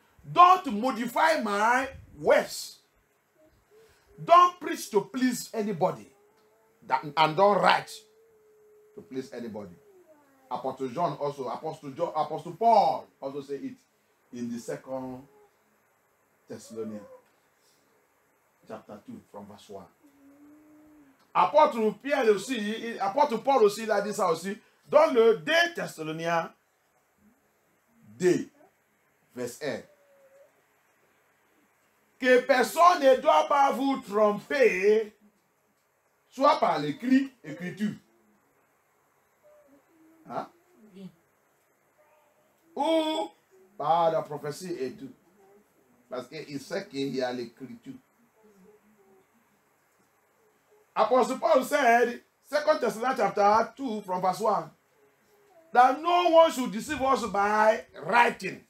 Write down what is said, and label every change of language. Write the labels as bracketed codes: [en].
[en] Don't modify my words. Don't preach to please anybody. And don't write to please anybody. Apostle John also, Apostle Paul also say it in the 2 Thessalonians chapter 2 from verse 1. [fr] Apostle Pierre aussi, Apostle Paul aussi, il a dit ça aussi dans le 2 Thessaloniens 2, verset 1. Que personne ne doit pas vous tromper, soit par l'écriture, hein? Oui. Ou par la prophétie et tout. Parce qu'il sait qu'il y a l'écriture. [en] Apostle Paul said, 2 Thessalonians chapter 2 from verse 1, that no one should deceive us by writing.